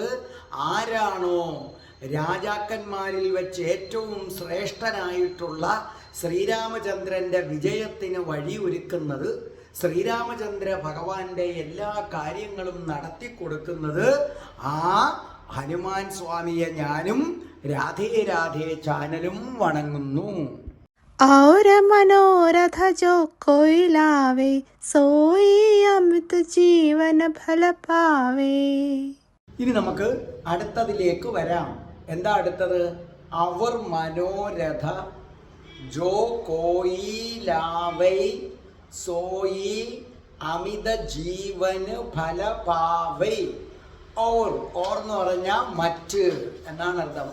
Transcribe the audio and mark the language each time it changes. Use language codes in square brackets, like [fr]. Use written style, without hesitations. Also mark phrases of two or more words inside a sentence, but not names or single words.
[ml] ആരാണോ രാജാക്കന്മാരിൽ വെച്ച് ഏറ്റവും ശ്രേഷ്ഠനായിട്ടുള്ള ശ്രീരാമചന്ദ്രന്റെ വിജയത്തിന് വഴി ഒരുക്കുന്നത്, ശ്രീരാമചന്ദ്ര ഭഗവാന്റെ എല്ലാ കാര്യങ്ങളും നടത്തി കൊടുക്കുന്നത് ആ ഹനുമാൻ സ്വാമിയെ ഞാനും രാധേ രാധേ ചാനലും വണങ്ങുന്നു. [awa] और मनोरथ जो कोई लावे सोई अमृत जीवन फल पावे. [ml] ഇനി നമുക്ക് അടുത്തതിലേക്ക് വരാം. എന്താ അടുത്തത്? [awa] अवर मनोरथ जो कोई लावै सोई अमित जीवन फल पावै. [ml] ഔർ എന്ന് പറഞ്ഞാൽ മറ്റ് എന്നാണ് അർത്ഥം.